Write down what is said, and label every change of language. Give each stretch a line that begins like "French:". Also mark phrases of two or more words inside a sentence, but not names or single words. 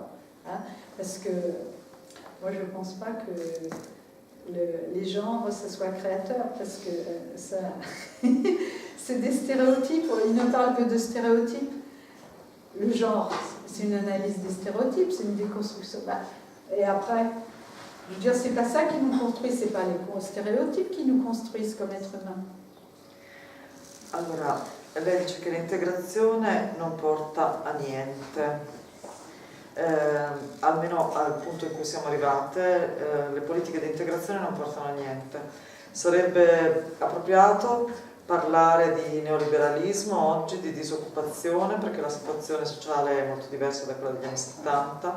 French: Hein, parce que moi, je ne pense pas que les genres, ce soit créateur, parce que ça, c'est des stéréotypes. Ils ne parlent que de stéréotypes. Le genre, c'est une analyse des stéréotypes, c'est une déconstruction. Et après, je veux dire, c'est pas ça qui nous construit, c'est pas les stéréotypes qui nous construisent comme êtres humains.
Italian: Allora, lei dice che l'integrazione non porta a niente. Almeno al punto in cui siamo arrivate, le politiche di integrazione non portano a niente. Sarebbe appropriato parlare di neoliberalismo oggi, di disoccupazione, perché la situazione sociale è molto diversa da quella degli anni 70.